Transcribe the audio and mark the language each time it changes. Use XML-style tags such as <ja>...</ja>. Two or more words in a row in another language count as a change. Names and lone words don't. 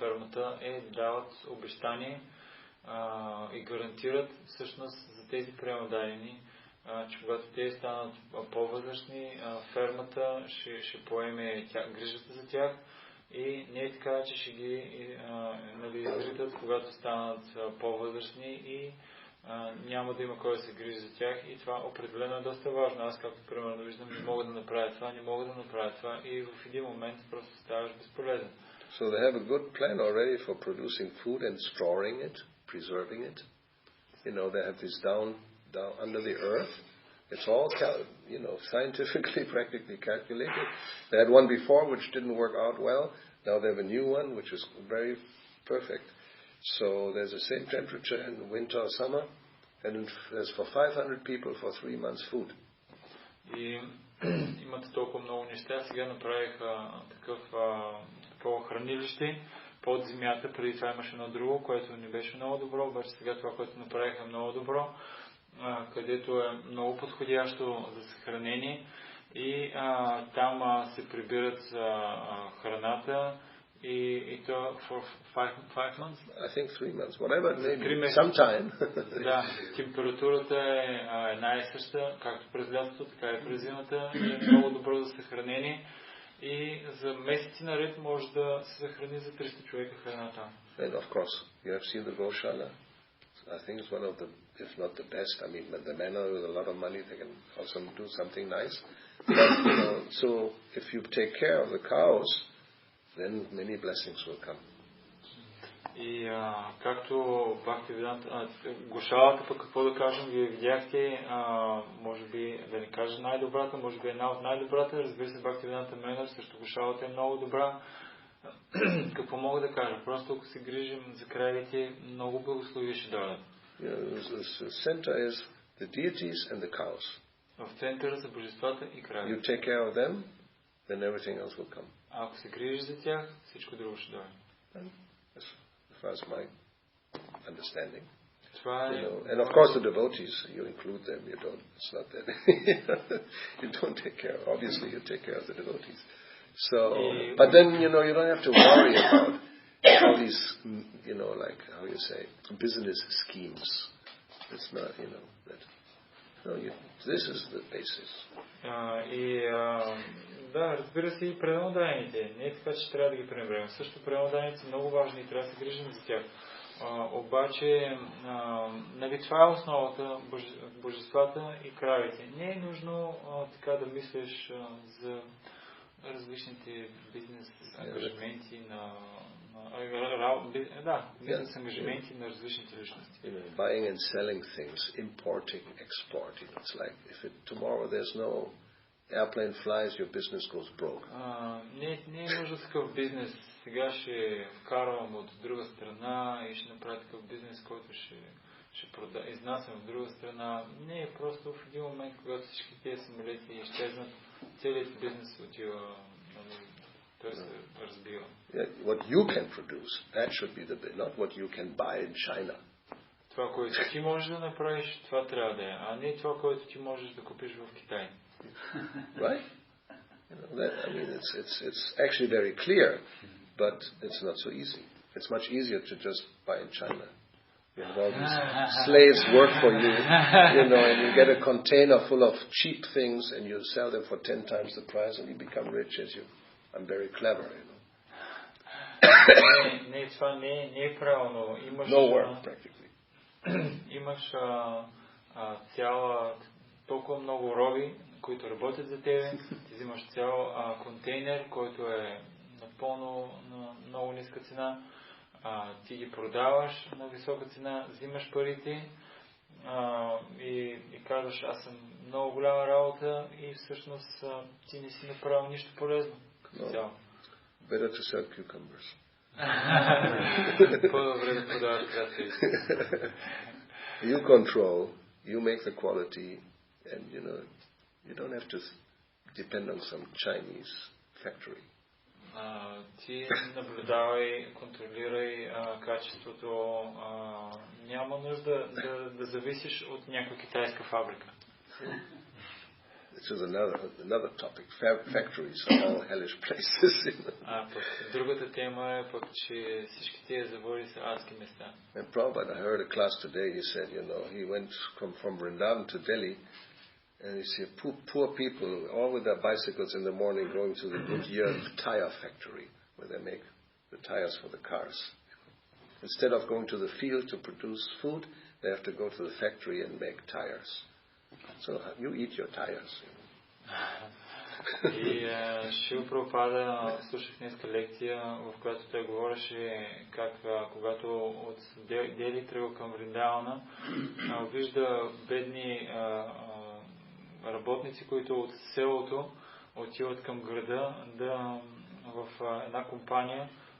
<bg>фермата, е да дават обещание и гарантират всъщност за тези преданни, че когато те станат по-възрастни, фермата ще поеме грижата за тях, и не е така, че ще ги изритат, когато станат по-възрастни, и няма да има кой да се грижи за тях, и това определено е доста важно. Аз, както примерно виждам, не мога да направя това, и в един момент просто ставаш безполезен.</bg> <en>So they have a good plan already for producing food and storing it, preserving it. they have this down under the earth. It's all, scientifically, practically calculated. They had one before which didn't work out well. Now they have a new one which is very perfect. So there's the same temperature in winter or summer, and there's for 500 people for 3 months food.</en> <bg>И имате толкова много неща. Сега направиха такова хранилище под земята. Преди това имаше едно друго, което не беше много добро, обаче сега това, което направиха, е много добро, където е много подходящо за съхранение и там се прибират храната и то</bg> <en>for 5 months? I think 3 months, whatever it may be, sometime.</en> <bg>Да, температурата е една и съща, както през лятото, така и през зимата, и е много добро за съхранение и за месеци наред може да се съхрани за 300 човека храната.</bg> <en>And of course, you have seen the Goshala. I think it's one of the, if not the best. I mean, the men with a lot of money, they can also do something nice. But, so if you take care of the cows, then many blessings will come.</en> <bg>И както Бхакти Веданта, Гошалата, пък какво да кажем, вие видяхте, може би да не кажа най-добрата, може би една от най-добрата, разбира се, Бхакти Веданта Менър, също Гошалата е много добра. Какво мога да кажа? Просто ако се грижим за кравите, много благослови ще дойдат.</bg> <en>The center is the deities and the cows.</en> <bg>В центъра са божествата и кравите.</bg> <en>You take care of them, then everything else will come.</en> <bg>Ако се грижиш за тях, всичко друго ще дойде.</bg> <en>As far as my understanding.</en> <bg>Това е...</bg> <en>And of course the devotees, you include them. You don't. It's not that you don't take care. Obviously, you take care of the devotees. So, but then you don't have to worry about all these, like how you say, business schemes. It's not, that. No, this is the basis.</en> <bg>Да, разбира се и преданодайните. Не е така, че трябва да ги пренебрегваме. Също преданодайните са много важни и трябва да се грижим за тях. Обаче, това е основата, божествата и кравите. Не е нужно така да мислиш за различните бизнес ангажименти бизнес ангажименти на различните личности.</bg> <en>Buying and selling things, importing, exporting. It's like if tomorrow there's no airplane flies, your business goes broke.</en> <bg>Не е нужда такъв бизнес. Сега ще вкарвам от друга страна и ще направя такъв бизнес, който ще изнасям в друга страна. Не е просто в един момент, когато всички тези самолети изчезнат, целият бизнес отива, той се разбива.</bg> <en>What you can produce, that should be the bit, not what you can buy in China.</en> <bg>Това, което ти можеш да направиш, това трябва да е, а не това, което ти можеш да купиш в Китай.</bg> <en>Right? I mean, it's actually very clear, but it's not so easy. It's much easier to just buy in China. You have all these slaves work for you, and you get a container full of cheap things and you sell them for 10 times the price and you become rich I'm very clever,</en> <bg>Това не е правилно.</bg> <en>No work, practically.</en> <bg>Имаш толкова много роби, които работят за тебе, ти взимаш цял контейнер, който е напълно на много ниска цена, ти ги продаваш на висока цена, взимаш парите и казваш, аз съм много голяма работа и всъщност ти не си направил нищо полезно като цяло.</bg> <en>Better to sell cucumbers.</en> <bg>По-добре да продаваш краставици.</bg> <en>You control, you make the quality, and you don't have to depend on some Chinese factory.</en> <bg>Ти наблюдавай, контролирай качеството. Няма нужда да зависиш от някоя китайска фабрика.</bg> <en>This is another topic. Factories are all hellish places.</en> <bg>Другата тема е пък, че всички тези заводи са адски места.</bg> <en>And Prabhupada, I heard a class today, he said, he went from Vrindavan to Delhi, and he said, poor people, all with their bicycles in the morning, going to the Goodyear tire factory, where they make the tires for the cars. Instead of going to the field to produce food, they have to go to the factory and make tires. So you eat your tires.</en> <bg>И Шрила Прабхупада слушах днеска лекция, в която той говореше как когато от Дели тръгва към Вриндавана, вижда бедни работници, които от селото отиват към града в една компания,</bg>